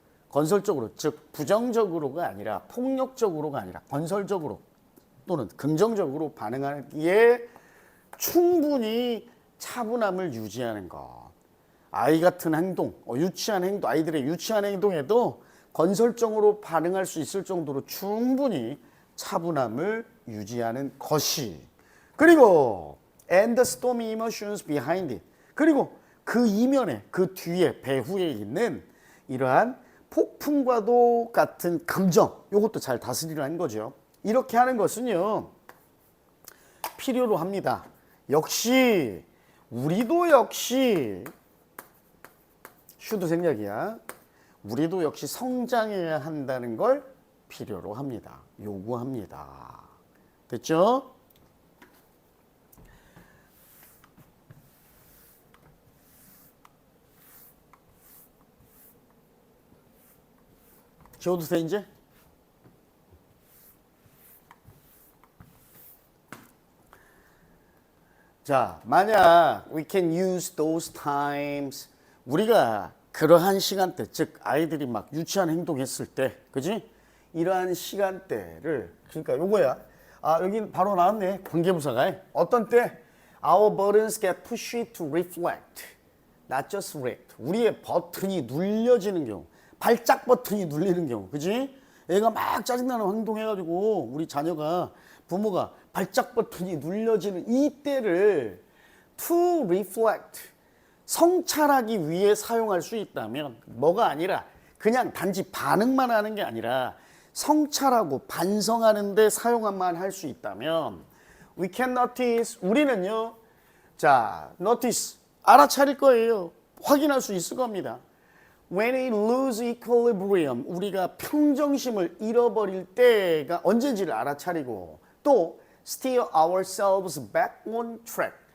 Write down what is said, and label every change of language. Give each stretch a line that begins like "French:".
Korean: 건설적으로, 즉 부정적으로가 아니라 폭력적으로가 아니라 건설적으로 또는 긍정적으로 반응하기에 충분히 차분함을 유지하는 것. 아이 같은 행동, 유치한 행동, 아이들의 유치한 행동에도 건설적으로 반응할 수 있을 정도로 충분히 차분함을 유지하는 것이. 그리고
English: and the stormy emotions behind it.
Korean: 그리고 그 이면에, 그 뒤에, 배후에 있는 이러한 폭풍과도 같은 감정, 이것도 잘 다스리라는 거죠. 이렇게 하는 것은요, 필요로 합니다. 역시 우리도 역시 슈드 생략이야. 우리도 역시 성장해야 한다는 걸 필요로 합니다. 요구합니다. 됐죠? 지워도 돼 이제? 자, 만약
English: we can use those times,
Korean: 우리가 그러한 시간대, 즉 아이들이 막 유치한 행동했을 때, 그지? 이러한 시간대를, 그러니까 요거야. 아, 여기 바로 나왔네. 관계부사가. 어떤 때?
English: Our buttons get pushed to reflect, not just react.
Korean: 우리의 버튼이 눌려지는 경우, 발작 버튼이 눌리는 경우, 그지? 애가 막 짜증나는 행동해가지고 우리 자녀가, 부모가 발작 버튼이 눌려지는 이때를
English: to reflect,
Korean: 성찰하기 위해 사용할 수 있다면, 뭐가 아니라 그냥 단지 반응만 하는 게 아니라 성찰하고 반성하는 데 사용만 할 수 있다면
English: we can notice,
Korean: 우리는요, 자, notice, 알아차릴 거예요. 확인할 수 있을 겁니다.
English: When we lose equilibrium,
Korean: 우리가 평정심을 잃어버릴 때가 언제인지를 알아차리고, 또
English: steer ourselves back on track.